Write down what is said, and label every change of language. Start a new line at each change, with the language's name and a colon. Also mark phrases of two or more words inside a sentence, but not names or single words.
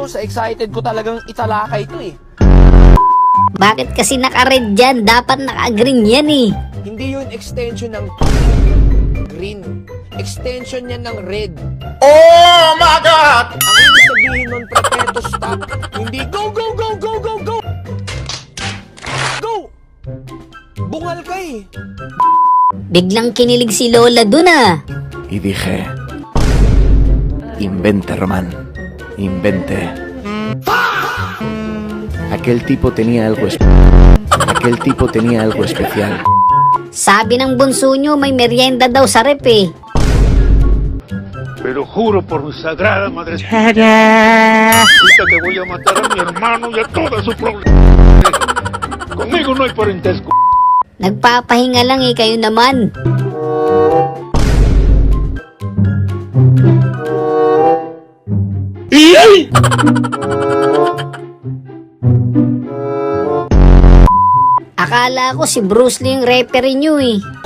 Filipino: Sa excited ko talagang italakay ito eh. Bakit kasi naka-red dyan? Dapat naka-green yan eh. Hindi yun extension ng green. Extension yan ng red.
English: Oh my God!
Filipino: Ang ibig sabihin nun, prepeto stop.
English: Hindi go, go, go, go, go, go! Go!
Filipino: Bungal ka eh. Biglang kinilig si Lola dun ah.
Spanish: Y dije, invente, Román, invente. Aquel tipo tenía algo especial.
Filipino: Sabi ng bunso nyo, may merienda daw sa rep eh.
Spanish: Pero juro por mi sagrada madrecita que voy a matar a mi hermano y a toda su problemas. Conmigo no hay parentesco.
Filipino: Nagpapahinga lang eh, kayo naman. Akala ko si Bruce Lee yung referee nyo eh.